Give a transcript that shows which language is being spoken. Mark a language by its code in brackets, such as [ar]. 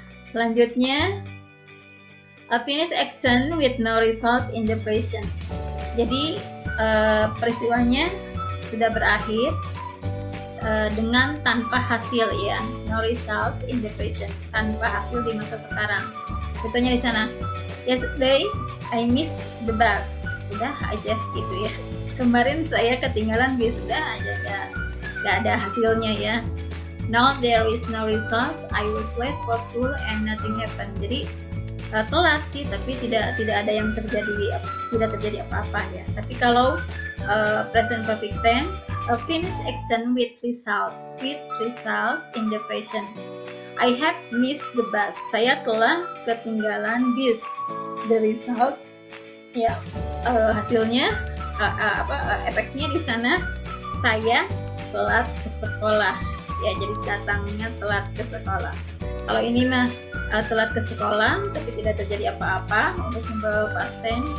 [id] Selanjutnya [en] a finished action with no result in the present. [id] Jadi peristiwanya sudah berakhir dengan tanpa hasil ya, [en] no result in the present, [id] tanpa hasil di masa sekarang. Contohnya di sana, [en] yesterday I missed the bus, [id] udah aja gitu ya. Kemarin saya ketinggalan bis, udah aja, nggak ada hasilnya ya. [en] Now there is no result, I was late for school and nothing happened. [id] Jadi telat sih, tapi tidak ada yang terjadi, tidak terjadi apa-apa ya. Tapi kalau [en] present perfect tense, a finished action with result in the present. I have missed the bus. [id] Saya telah ketinggalan bis. [en] The result [id] ya, hasilnya efeknya di sana saya telat ke sekolah ya, jadi datangnya telat ke sekolah. Kalau ini mah telat ke sekolah tapi tidak terjadi apa-apa untuk simple past tense.